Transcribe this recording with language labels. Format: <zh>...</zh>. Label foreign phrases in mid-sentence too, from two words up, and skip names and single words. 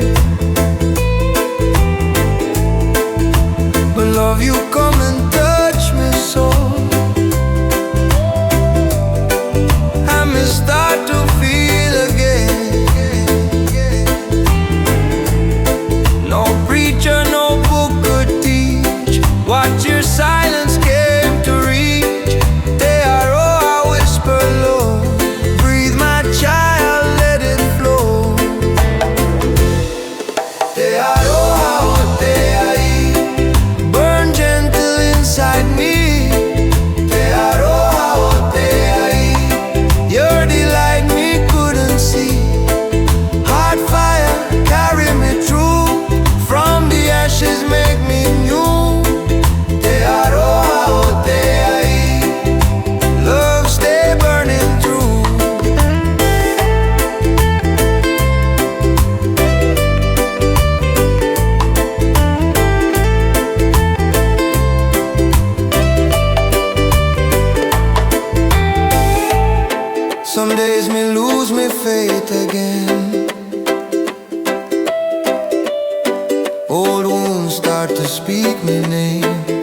<en>But love, you come and touch me so, I may start to feel again. No preacher, no book could teach what your silence came to reach.</en> <mi>Te aroha,</mi> <en>whisper low, breathe my child, let it flow.</en> <mi>Te aroha o te ai,</mi> <en>burn gentle inside me.</en> <mi>Te aroha o te ai,</mi> <en>your delight me couldn't see. Heartfire, carry me through, from the ashes make me new.</en> <mi>Te aroha o te ai,</mi> <en>love stay burning through. Some days me lose me faith again, old wounds start to speak me name.</en>